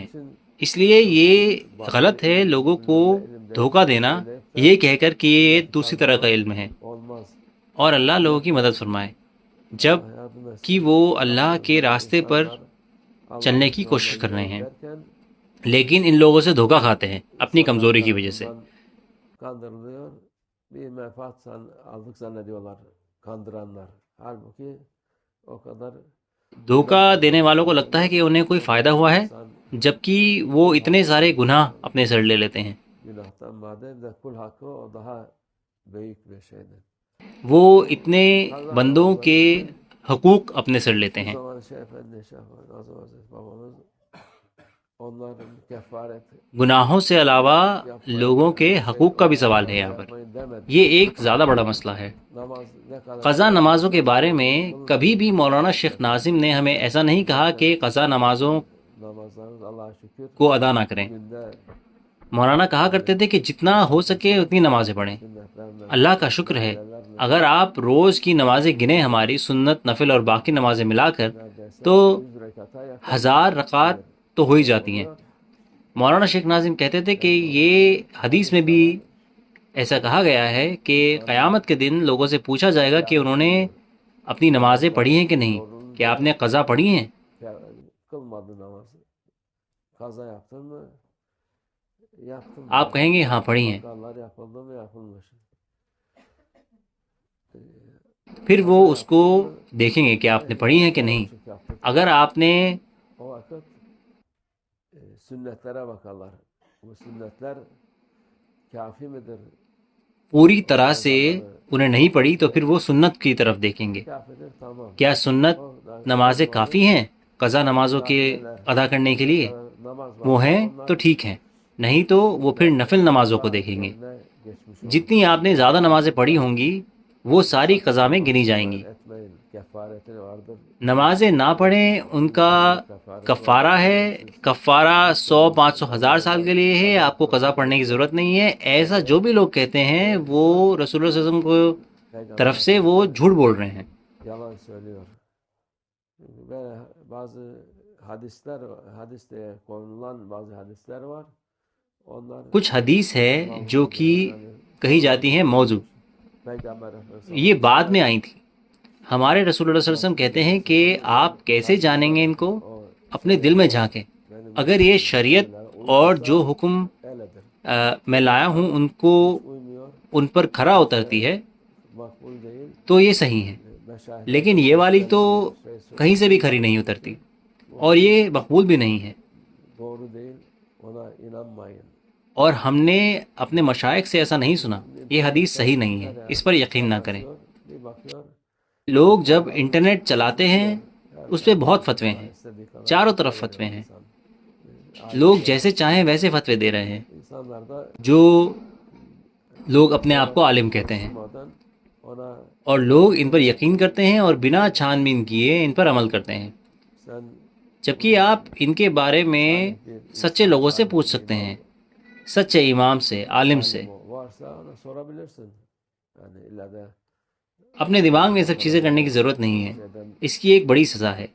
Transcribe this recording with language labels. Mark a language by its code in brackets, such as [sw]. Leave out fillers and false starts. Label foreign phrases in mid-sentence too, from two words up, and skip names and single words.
[ur] اس لیے یہ غلط ہے لوگوں کو دھوکہ دینا یہ کہہ کر کہ یہ دوسری طرح کا علم ہے. اور اللہ لوگوں کی مدد فرمائے جب کہ وہ اللہ کے راستے پر چلنے کی کوشش کر رہے ہیں لیکن ان لوگوں سے دھوکہ کھاتے ہیں اپنی کمزوری کی وجہ سے. [tr] kandırılıyor. Bir menfaat aldık zannediyorlar kandıranlar. Halbuki o kadar [ur] دھوکہ دینے والوں کو لگتا ہے کہ انہیں کوئی فائدہ ہوا ہے جبکہ وہ اتنے سارے گناہ اپنے سر لے لیتے ہیں. [tr] günahtan madem de kul hakkı o daha büyük bir şeydir. [ur] وہ اتنے بندوں کے حقوق اپنے سر لیتے [tr] O [ur] ہیں. [tr] zaman Şeyh Efendi, Şeyh Nazım Hazretleri babamız onların kefaret [ur] گناہوں سے علاوہ لوگوں کے حقوق کا بھی سوال ہے یہاں پر. [tr] yapmayın demedi. [ur] یہ ایک زیادہ بڑا مسئلہ ہے. [tr] Namaz ne kadar [ur] قضا نمازوں کے بارے میں کبھی بھی مولانا شیخ ناظم نے ہمیں ایسا نہیں کہا کہ قضا نمازوں [tr] namazlarınız Allah'a şükür [ur] کو ادا نہ کریں. [tr] günde [ur] مولانا کہا کرتے تھے کہ jitna ہو سکے اتنی نمازیں پڑھیں. [tr] sünnetlerden [ur] اللہ کا شکر ہے اگر آپ روز کی نمازیں گنیں ہماری سنت نفل اور باقی نمازیں ملا کر تو [tr] 100 rekata yakın [ur] 1000 رکعات تو ہو ہی جاتی ہیں. مولانا شیخ ناظم کہتے تھے کہ یہ حدیث میں بھی ایسا کہا گیا ہے کہ قیامت کے دن لوگوں سے پوچھا جائے گا کہ انہوں نے اپنی نمازیں پڑھی ہیں کہ نہیں, کہ آپ نے قضا پڑھی ہیں. [tr] kılmadı namazı. Kaza yaptın mı? Yaptım. [ur] آپ کہیں گے ہاں پڑھی ہیں. [tr] Kazalar yapıldı mı? Yapılmış. [ur] پھر وہ اس کو دیکھیں گے کہ آپ نے پڑھی ہیں کہ نہیں. اگر آپ نے [tr] O vakit sünnetlere bakarlar. Bu sünnetler kafi midir? [ur] پوری طرح سے انہیں نہیں پڑھی تو پھر وہ سنت کی طرف دیکھیں گے. [tr] Kafidir tamam. [ur] کیا سنت نمازیں کافی ہیں قضا نمازوں کے ادا کرنے کے لیے؟ [tr] Namaz var. [ur] وہ ہیں تو ٹھیک ہیں, نہیں تو وہ پھر نفل نمازوں کو دیکھیں گے. [tr] Ne geçmiş [ur] جتنی آپ نے زیادہ نمازیں پڑھی ہوں گی وہ ساری قضا میں گنی جائیں گی. [tr] etmeyin. Kefareti vardır. [ur] نمازیں نہ پڑھیں ان کا کفارہ ہے. کفارہ 100 500 1000 سال کے لیے ہے, آپ کو قضا پڑھنے کی ضرورت نہیں ہے. ایسا جو بھی لوگ کہتے ہیں وہ رسول اللہ [ar] صلی اللہ علیہ وسلم [ur] کو طرف سے وہ جھوٹ بول رہے ہیں. [tr] Yalan söylüyor. Böyle bazı hadiste konulan bazı hadisler var. Onlar [ur] کچھ حدیث ہے جو کہ کہی جاتی ہیں موضوع, [tr] Peygamber Efendimiz [ur] یہ بعد میں آئی تھی. ہمارے رسول اللہ [ar] صلی اللہ علیہ وسلم [ur] کہتے ہیں کہ آپ کیسے جانیں گے ان کو؟ اپنے دل میں جھانکیں. اگر یہ شریعت اور جو حکم [tr] öyledir. [ur] میں لایا ہوں ان کو [tr] Uymuyor. [ur] ان پر کھرا اترتی ہے [tr] Makbul değil. [ur] تو یہ صحیح ہے, [tr] Meşahit [ur] لیکن یہ والی تو کہیں سے بھی کھری نہیں اترتی اور یہ مقبول بھی نہیں ہے. [tr] doğru değil. Ona inanmayın. [ur] اور ہم نے اپنے مشائخ سے ایسا نہیں سنا. یہ حدیث صحیح نہیں ہے, اس پر یقین نہ کریں. [tr] Bir bakıyor. [ur] لوگ جب انٹرنیٹ چلاتے ہیں اس پہ بہت فتوے ہیں, چاروں طرف فتوے ہیں. لوگ جیسے چاہیں ویسے فتوے دے رہے ہیں [tr] İnsanlar da [ur] جو لوگ اپنے آپ کو عالم کہتے ہیں, [tr] durmadan ona [ur] اور لوگ ان پر یقین کرتے ہیں اور بنا چھان بین کیے ان پر عمل کرتے ہیں. [tr] sen [ur] جبکہ آپ ان کے بارے میں سچے لوگوں سے پوچھ سکتے ہیں, سچے امام سے, عالم سے. [tr] varsa ona sorabilirsin. Yani illa da [ur] اپنے دماغ میں یہ سب چیزیں کرنے کی ضرورت نہیں ہے, اس کی ایک بڑی سزا ہے.